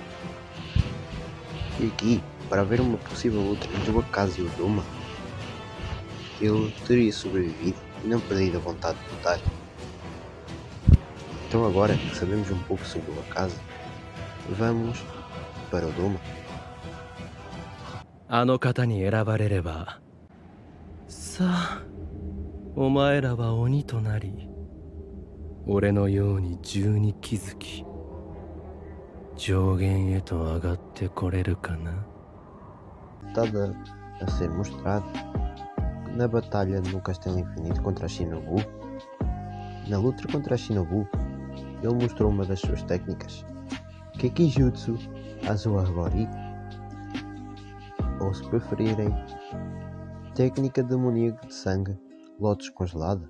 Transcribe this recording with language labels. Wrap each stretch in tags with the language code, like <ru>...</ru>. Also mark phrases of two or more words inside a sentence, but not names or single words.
<pt>E aqui, para haver uma possível luta entre o Akaza e o Doma, ele teria sobrevivido e não perdido a vontade de lutar. Então agora que sabemos um pouco sobre o Akaza, vamos para o Doma.</pt> <ja>あの方に選ばれれば、さあ、お前らは鬼となり、俺のように十に気づき、上限へと上がってこれるかな。</ja> <pt>Estava a ser mostrado que na batalha no Castelo Infinito contra a Shinobu, na luta contra a Shinobu, ele mostrou uma das suas técnicas, Kekijutsu Azuagori, ou se preferirem, técnica demoníaca de sangue Lótus congelada.</pt>